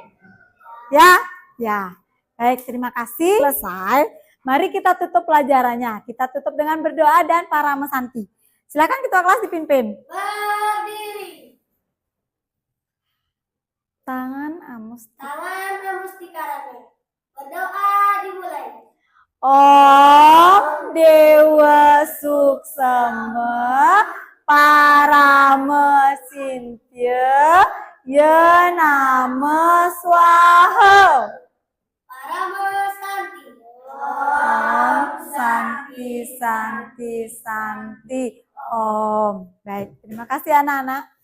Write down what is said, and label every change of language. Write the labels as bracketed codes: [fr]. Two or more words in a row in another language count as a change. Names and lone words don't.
[id] Ya? Ya. Baik, terima kasih. Selesai. Mari kita tutup pelajarannya. Kita tutup dengan berdoa dan para mesanti. Silakan ketua kelas dipimpin. Berdiri. Tangan Amus. Tangan Amustikarate. Berdoa dimulai. [sa] Om Dewa Suksema Paramesintya Ya Nama Swaha. [id] Paramesanti. [sa] Om Santi Santi Santi Om. [id] Baik, terima kasih anak-anak.